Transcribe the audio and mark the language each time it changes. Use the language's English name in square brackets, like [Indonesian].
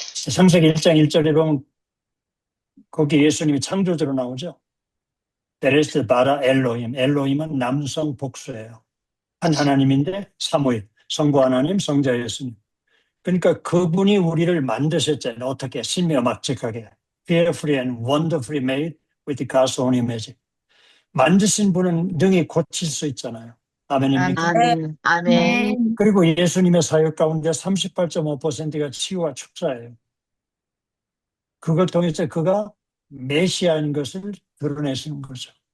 [Korean] 창세기 1장 1절에 보면 거기 예수님이 창조주로 나오죠. [Hebrew] 베레스 바라 엘로힘. [Korean] 엘로힘은 남성 복수예요. 한 하나님인데 사무엘, 성부 하나님, 성자 예수님. 그러니까 그분이 우리를 만드셨잖아요. 어떻게? 신묘막측하게. [English] Fearfully and wonderfully made with God's own image. [Korean] 만드신 분은 능히 고칠 수 있잖아요. 아멘입니까? 아멘, 아멘. 그리고 예수님의 사역 가운데 38.5%가 치유와 축사예요. 그걸 통해서 그가 메시아인 것을 드러내시는 거죠.